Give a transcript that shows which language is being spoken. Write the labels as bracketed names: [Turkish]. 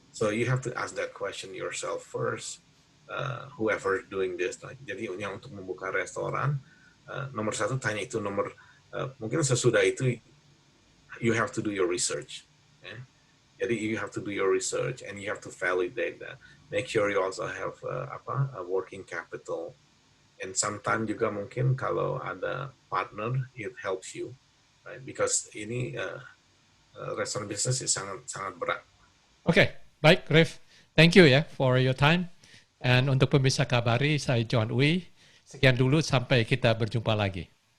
[English] So you have to ask that question yourself first. Whoever doing this. [Indonesian] Jadi yang untuk membuka restoran, nomor satu tanya itu, mungkin sesudah itu [English] you have to do your research. Okay? Jadi you have to do your research and you have to validate that. Make sure you also have a working capital. And sometimes [Indonesian] juga mungkin kalau ada [English] partner, it helps you, right? [Indonesian] Because ini restaurant business sangat berat. Oke, baik, Rif. [English] Thank you ya for your time. [Indonesian] And untuk pemirsa Kabari, saya John Uy. Sekian dulu, sampai kita berjumpa lagi.